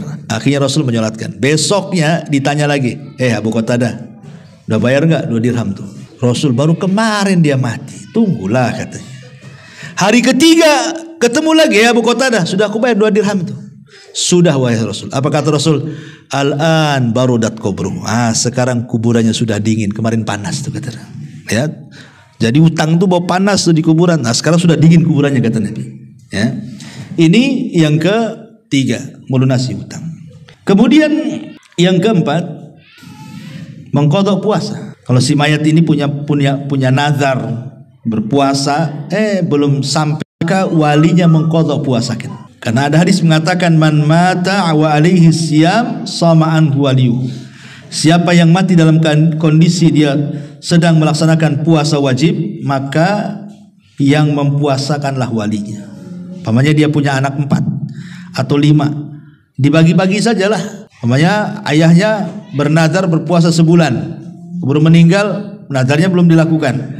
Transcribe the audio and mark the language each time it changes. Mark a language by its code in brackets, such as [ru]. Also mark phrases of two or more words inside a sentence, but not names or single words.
[id] Akhirnya Rasul menyolatkan. Besoknya ditanya lagi, Abu Qatadah, udah bayar nggak 2 dirham tuh? Rasul, baru kemarin dia mati. Tunggulah katanya. Hari ketiga ketemu lagi, Abu Qatadah, sudah aku bayar 2 dirham tuh. Sudah wahai Rasul. Apa kata Rasul? [ar] الآن بردت قبره. [id] Sekarang kuburannya sudah dingin. Kemarin panas tuh kata. Ya. Jadi utang tuh bawa panas tuh di kuburan. Sekarang sudah dingin kuburannya kata Nabi. Ya. Ini yang ketiga, melunasi utang. Kemudian yang keempat, mengqadha puasa. Kalau si mayat ini punya nazar berpuasa, belum sampai maka walinya mengqadha puasakan. Karena ada hadis mengatakan [ar] من مات وعليه صيام صام عنه وليه. [id] Siapa yang mati dalam kondisi dia sedang melaksanakan puasa wajib, maka yang mempuasakanlah walinya. Pamannya dia punya anak 4 atau 5, dibagi-bagi sajalah. Pamannya ayahnya bernazar berpuasa sebulan, baru meninggal, nazarnya belum dilakukan.